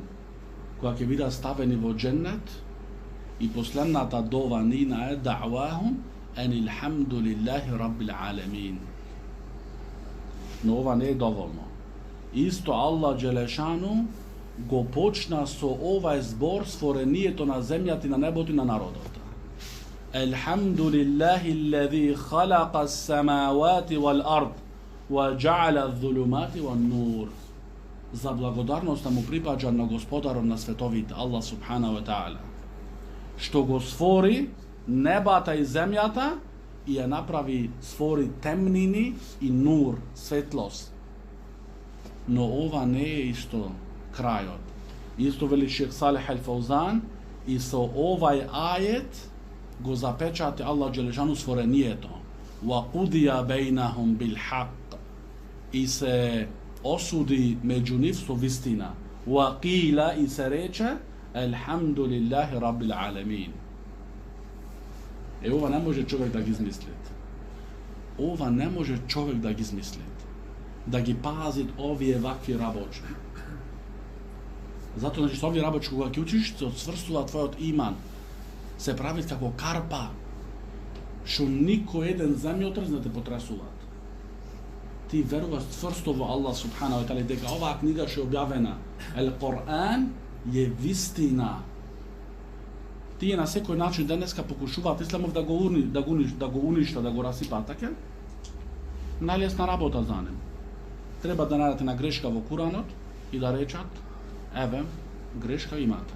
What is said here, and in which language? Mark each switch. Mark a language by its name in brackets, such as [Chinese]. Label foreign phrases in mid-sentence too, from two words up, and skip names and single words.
[Macedonian] Kога ќе бидат ставени во дженнет и последната дова нина е [Arabic] دعواهم أن الحمد لله رب العالمين. [Macedonian] Но ова не е доволно. Исто [Arabic] الله جل شأنه [Macedonian] го почна со овај збор створението на земјата и на небото и на народот. [Arabic] الحمد لله الذي خلق السماوات والأرض وجعل الظلمات والنور. [Macedonian] За благодарноста му припаѓа на Господарот на световите, [Arabic] الله سبحانه وتعالى, [Macedonian] што го створи небата и земјата и ја направи, створи темнини и нур, светлост. Но ова не е исто крајот. Исто вели Шейх Салих Ал-Фаузан, и со овај ајет го запечати [Arabic] الله جل شأنه [Macedonian] створението. [Arabic] وقضي بينهم بالحق. [Macedonian] И се осуди меѓу нив со вистина. [Arabic] وقيل, [Macedonian] и се рече [Arabic] الحمد لله رب العالمين. [Macedonian] Ова не може човек да ги измисли. Ова не може човек да ги измисли. Да ги пазит овие вакви работи. Затоа, значи, со овие работи, кога ги учиш, се отсврстува твојот иман. Се прави како карпа, што никој еден земјотрес не те потресуваат. Ти веруваш цврсто во [Arabic] الله سبحانه وتعالى [Macedonian] дека оваа книга што е објавена, Ал-Коран, е вистина. Тие на секој начин денеска покушуваат исламов да го уништа, да го расипаат, така? Најлесна работа за нив. Треба да најдете на грешка во Куранот и да речат, еве, грешка имате.